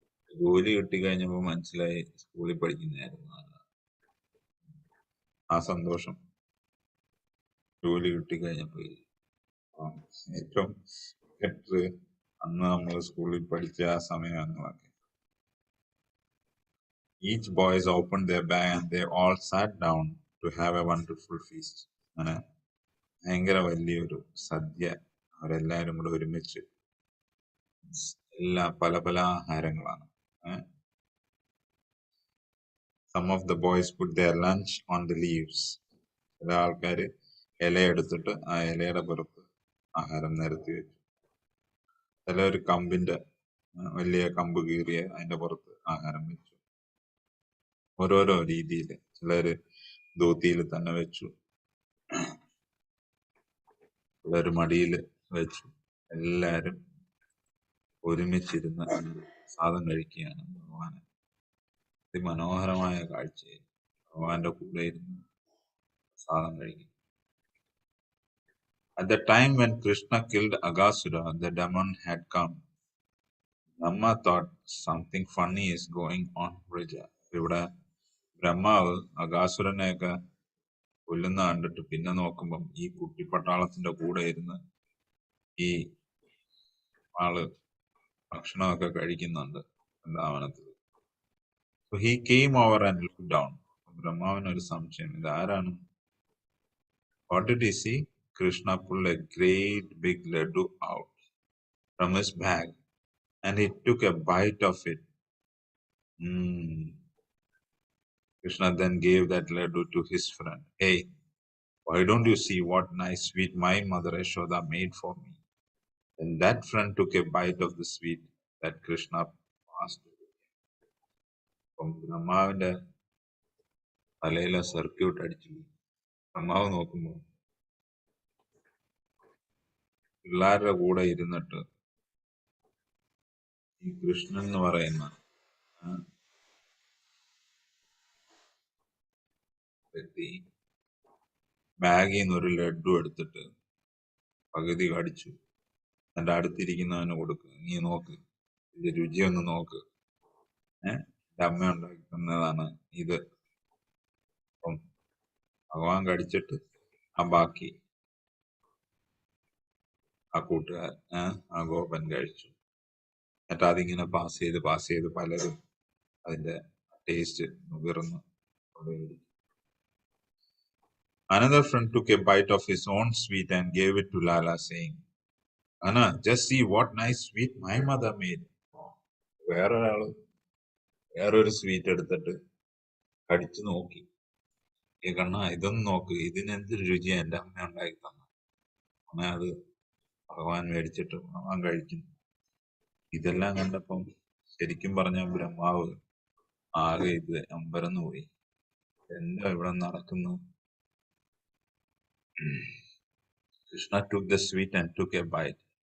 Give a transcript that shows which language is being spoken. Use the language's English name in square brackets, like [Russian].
[Malayalam] ജോലി കിട്ടിക്കഴിഞ്ഞപ്പോൾ മനസ്സിലായി സ്കൂളിൽ പഠിക്കുന്നതായിരുന്നു ആ സന്തോഷം. ജോലി കിട്ടിക്കഴിഞ്ഞപ്പോ ഏറ്റവും ബെറ്റർ അന്ന് നമ്മൾ സ്കൂളിൽ പഠിച്ച ആ സമയങ്ങളൊക്കെ. [English] Each boys opened their bag and they all sat down to have a wonderful feast. [Malayalam] അങ്ങനെ ഭയങ്കര വലിയൊരു സദ്യ അവരെല്ലാരും കൂടെ ഒരുമിച്ച് പല പല ആഹാരങ്ങളാണ്. [English] Some of the boys put their lunch on the leaves. [Malayalam] ചില ആൾക്കാര് ഇല എടുത്തിട്ട് ആ ഇലയുടെ പുറത്ത് ആഹാരം നിരത്തി വെച്ചു. ചിലർ കമ്പിന്റെ വലിയ കമ്പ് കീറിയ അതിന്റെ പുറത്ത് ആഹാരം വെച്ചു. ഓരോരോ രീതിയിൽ. ചിലര് ധോത്തിയിൽ തന്നെ വെച്ചു, ചിലര് മടിയിൽ വെച്ചു. എല്ലാരും ഒരുമിച്ചിരുന്ന് സാധനം കഴിക്കുകയാണ്. ഭഗവാന് അതിമനോഹരമായ കാഴ്ചയിൽ ഭഗവാന്റെ കൂടെ ഇരുന്ന് സാധനം കഴിക്കും. [English] At the time when Krishna killed Aghasura, the demon had come. Brahma thought something funny is going on. [Malayalam] ഇവിടെ ബ്രഹ്മാവ് അഗാസുരനെയൊക്കെ കൊല്ലുന്ന കണ്ടിട്ട് പിന്നെ നോക്കുമ്പം ഈ കുട്ടിപ്പട്ടാളത്തിന്റെ കൂടെ ഇരുന്ന് ഈ ആള് ഭക്ഷണമൊക്കെ കഴിക്കുന്നുണ്ട് വൃന്ദാവനത്തിൽ. [English] So he came over and looked down. [Malayalam] ബ്രഹ്മാവിന് ഒരു സംശയം, ഇത് ആരാണ്? [English] What did he see? Krishna pulled a great big laddu out from his bag and he took a bite of it. Krishna then gave that laddu to his friend. Hey, why don't you see what nice sweet my mother Yashoda made for me? Then that friend took a bite of the sweet that Krishna passed. [Malayalam] ബ്രഹ്മാവിന്റെ തലയിലെ circuit അടിച്ചു. ബ്രഹ്മാവ് നോക്കുമ്പോ പിള്ളേരുടെ കൂടെ ഇരുന്നിട്ട് ഈ കൃഷ്ണൻ എന്ന് പറയുന്ന വ്യക്തി ബാഗിൽ നിന്ന് ഒരു ലഡ്ഡു എടുത്തിട്ട് പകുതി കടിച്ചു. എന്റെ അടുത്തിരിക്കുന്നവന് കൊടുക്കുക, നീ നോക്ക്, ഇത് രുചിയൊന്ന് നോക്ക്, എന്റെ അമ്മ ഉണ്ടാക്കി തന്നതാണ് ഇത്. അപ്പം ഭഗവാൻ കടിച്ചിട്ട് ആ ബാക്കി ആ കൂട്ടുകാരൻ ആ ഗോപൻ കഴിച്ചു. എന്നിട്ട് അതിങ്ങനെ പാസ് ചെയ്ത് പലരും അതിന്റെ taste നുകർന്ന്. Another friend took a bite of his own sweet and gave it to Lala, saying, Anna, just see what nice sweet my mother made. വേറൊരു സ്വീറ്റ് എടുത്തിട്ട് കടിച്ചു നോക്കി. ഈ കണ്ണ ഇതൊന്നും നോക്ക്, ഇതിനെന്ത് രുചിയാ എന്റെ അമ്മ ഉണ്ടാക്കി തന്ന. അങ്ങനെ അത് ഭഗവാൻ മേടിച്ചിട്ട് ഭഗവാൻ കഴിക്കുന്നു. ഇതെല്ലാം കണ്ടപ്പം ശരിക്കും പറഞ്ഞ ബ്രഹ്മാവ് ആകെ ഇത് അമ്പരന്ന് പോയി. എന്താ ഇവിടെ നടക്കുന്നു? [English] Krishna took the sweet and took a bite.